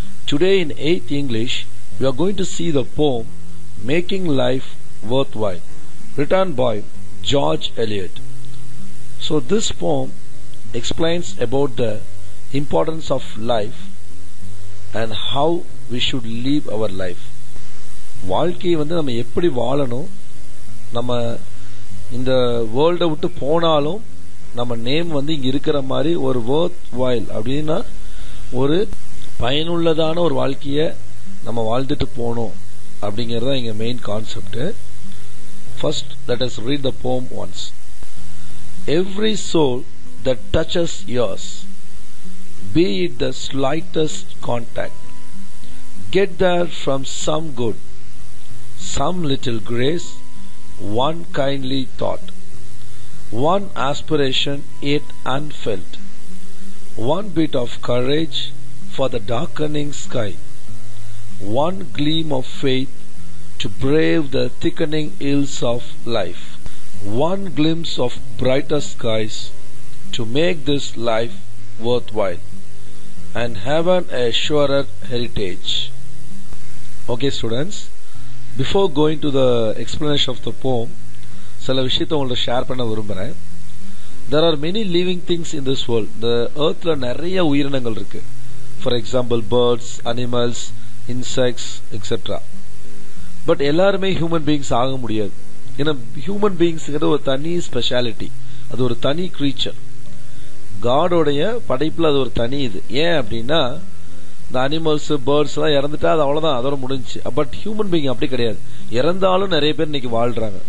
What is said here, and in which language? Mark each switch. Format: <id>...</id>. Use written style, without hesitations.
<en>Today in 8th English we are going to see the poem Making Life Worthwhile, written by George Eliot. So this poem explains about the importance of life and how we should live our life.</en> <ta>வாழ்க்கையை நம்ம எப்படி வாழணும், நம்ம இந்த வேர்ல்டை விட்டு போனாலும் நம்ம name இங்க இருக்கிற மாதிரி ஒரு worth while அப்படின்னா ஒரு பயனுள்ளதான ஒரு வாழ்க்கையை நம்ம வாழ்ந்துட்டு போனோம் அப்படிங்கறத இங்க main concept.</ta> <en>First, let us read the poem once. Every soul that touches yours, be it the slightest contact, get there from some good, some little grace, one kindly thought, one aspiration yet unfelt, one bit of courage for the darkening sky, one gleam of faith to brave the thickening ills of life, one glimpse of brighter skies to make this life worthwhile, and heaven a surer heritage. Okay students, before going to the explanation of the poem,</en> <ta>சில விஷயத்தை உங்களோட share பண்ண விரும்புறேன்.</ta> <en>There are many living things in this world.</en> <ta>The earthல நிறைய உயிரினங்கள் இருக்கு.</ta> <en>For example, birds, animals, insects, etc.</en> <ta>But எல்லாருமே</ta> <en>human beings</en> <ta>ஆக முடியாது. ஏன்னா human beings ஒரு தனி ஸ்பெஷாலிட்டி, அது ஒரு தனி கிரீச்சர். காடோடைய படைப்புல அது ஒரு தனி இது. ஏன் அப்படின்னா இந்த அனிமல்ஸ் பேர்ட்ஸ் எல்லாம் இறந்துட்டா அது அவ்வளவுதான், அதோட முடிஞ்சு. பட் ஹியூமன் பீயிங் அப்படி கிடையாது. இறந்தாலும் நிறைய பேர் இன்னைக்கு வாழ்றாங்க.</ta>